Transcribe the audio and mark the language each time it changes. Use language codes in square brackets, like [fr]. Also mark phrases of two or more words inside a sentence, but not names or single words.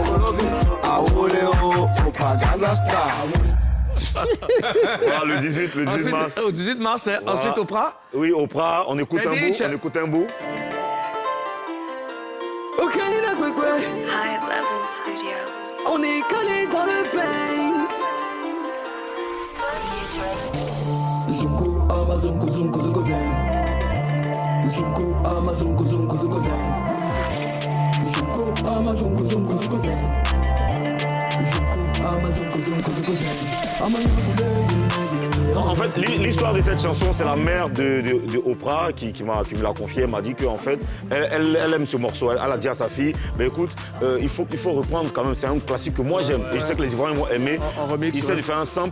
[fr] Voilà, le 18 mars. Au 18 mars, voilà. Ensuite Oprah. Oui, Oprah, on écoute un bout. Ok, la Kwekwe. High Level Studio. On est collé dans le Banks. Zunku, Amazonku, Zunku, Zunku, Zen. Zunku, Amazonku, Zunku, Zunku, Zen. Zunku, Amazonku, Zunku, Zunku, Zen. Zunku, Amazonku, Zunku, Zunku, Zen. Non, en fait, l'histoire de cette chanson, c'est la mère de Oprah qui me l'a confié. Elle m'a dit qu'en fait, elle aime ce morceau. Elle a dit à sa fille, mais écoute, il faut reprendre quand même. C'est un classique que moi j'aime. Et je sais que les Ivoiriens vont aimer. Il essaie de faire un sample.